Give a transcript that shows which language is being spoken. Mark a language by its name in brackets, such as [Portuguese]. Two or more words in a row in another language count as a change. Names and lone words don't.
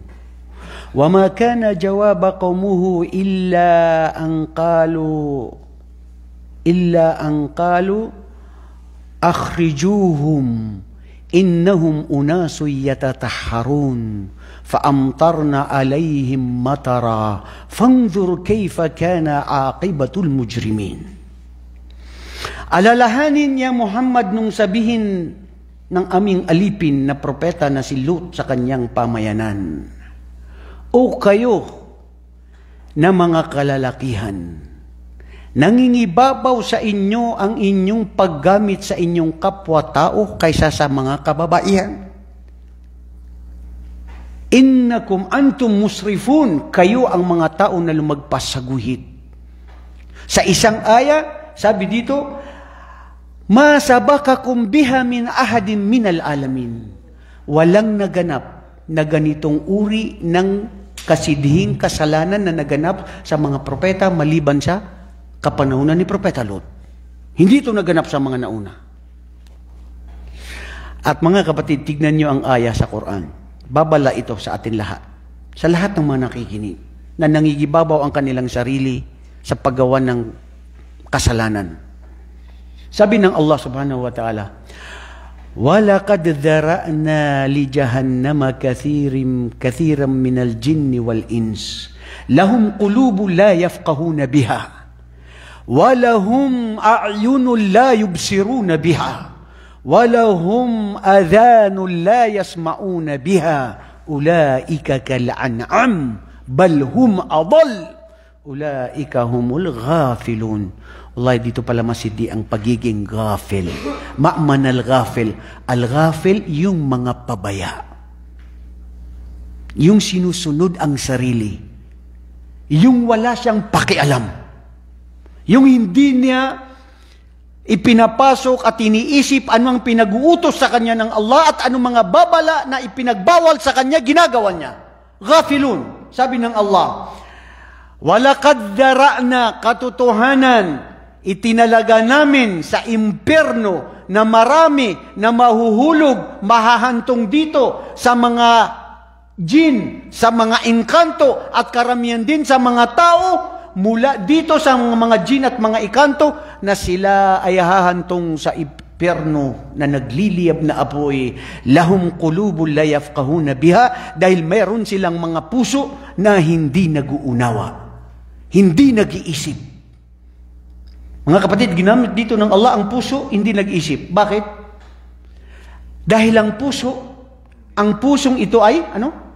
[Arabic] وما كان جواب قومه إلا أن قالوا أخرجوهم إنهم أناس يتطهرون فأمطرنا عليهم مطرا فانظر كيف كان عاقبة المجرمين. [Filipino] Alalahanin niya Muhammad nung sabihin ng aming alipin na propeta na si Lut sa kanyang pamayanan, o kayo na mga kalalakihan, nangingibabaw sa inyo ang inyong paggamit sa inyong kapwa-tao kaysa sa mga kababaihan. [Arabic] إنكم أنتم مسرفون, [Filipino] kayo ang mga tao na lumagpas sa guhit. Sa isang aya, sabi dito, [Arabic] ما سبقكم بها من أحد من العالمين. [Filipino] Walang naganap na ganitong uri ng kasidhing kasalanan na naganap sa mga propeta maliban sa kapanahunan ni Propeta Lot. Hindi ito naganap sa mga nauna. At mga kapatid, tignan nyo ang aya sa Quran. Babala ito sa atin lahat. Sa lahat ng mga nakikinig na nangigibabaw ang kanilang sarili sa paggawa ng kasalanan. Sabi ng [Arabic] Allah سبحانه وتعالى, وَلَقَدْ ذَرَأْنَا لِجَهَنَّمَ كَثِيرًا مِنَ الْجِنِّ وَالْإِنسِ لَهُمْ قُلُوبٌ لَا يَفْقَهُونَ بِهَا وَلَهُمْ أَعْيُنٌ لَا يُبْصِرُونَ بِهَا وَلَهُمْ آذَانٌ لَا يَسْمَعُونَ بِهَا أُولَئِكَ كَالْأَنْعَامِ بَلْ هُمْ أَضَلُّ أُولَئِكَ هُمُ الْغَافِلُونَ. [Filipino] Wallahi, dito pala masidi ang pagiging ghafil. [Arabic] معنى الغافل الغافل, [Filipino] yung mga pabaya. Yung sinusunod ang sarili. Yung wala siyang pakialam. Yung hindi niya ipinapasok at iniisip ano ang pinag-uutos sa kanya ng Allah at anong mga babala na ipinagbawal sa kanya, ginagawa niya. Ghafilun. Sabi ng Allah, [Arabic] ولقد ذرأنا, [Filipino] katotohanan, itinalaga namin sa impyerno na marami na mahuhulog, mahahantong dito sa mga jin, sa mga engkanto at karamihan din sa mga tao mula dito sa mga jin at mga engkanto na sila ay hahantong sa impyerno na nagliliyab na apoy. [Arabic] لهم قلوب لا يفقهون بها, [Filipino] dahil mayroon silang mga puso na hindi nag-uunawa, hindi nag-iisip. Mga kapatid, ginamit dito ng Allah ang puso, hindi nag-isip. Bakit? Dahil ang pusong ito ay, ano?